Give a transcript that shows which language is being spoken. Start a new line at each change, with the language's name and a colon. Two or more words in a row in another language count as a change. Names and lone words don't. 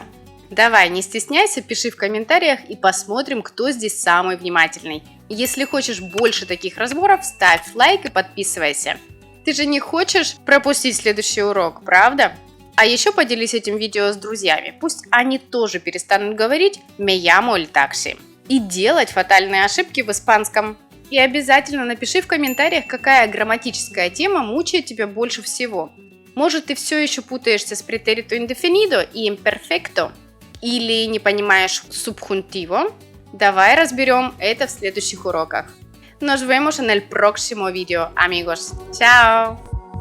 Russian: Давай, не стесняйся, пиши в комментариях и посмотрим, кто здесь самый внимательный. Если хочешь больше таких разборов, ставь лайк и подписывайся. Ты же не хочешь пропустить следующий урок, правда? А еще поделись этим видео с друзьями, пусть они тоже перестанут говорить
Spanish: «me llamo el taxi»
Russian: и делать фатальные ошибки в испанском. И обязательно напиши в комментариях, какая грамматическая тема мучает тебя больше всего. Может, ты все еще путаешься с
Spanish: pretérito indefinido
Russian: и imperfecto? Или не понимаешь subjuntivo? Давай разберем это в следующих уроках.
Spanish: Nos vemos en el próximo video, amigos. Chao!